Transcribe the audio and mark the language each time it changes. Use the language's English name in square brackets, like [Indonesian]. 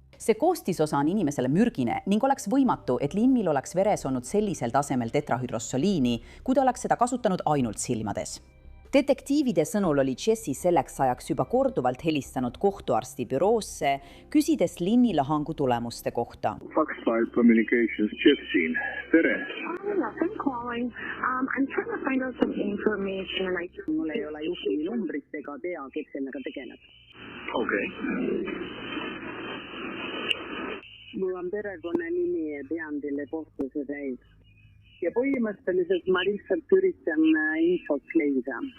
[Estonian] See koostisosa on inimesele mürgine ning oleks võimatu, et Lynnil oleks veres olnud sellisel tasemel tetrahüdrosoliini, kui ta oleks seda kasutanud ainult silmades. Detektiivide sõnul oli Jessi selleks ajaks juba korduvalt helistanud kohtuarsti büroosse, küsides Lynni lahangu tulemuste kohta. Fox 5 Communications, Jessi, tere! [English] I'm calling. I'm trying to find out some information. [Estonian] Mul ei ole juhtumi numbrit ega tea, kes sellega tegeleb. Okei. Mul on perekonna nimi ja tean teile kohtuse täis. Ja põhimõtteliselt ma lihtsalt üritan infot leida.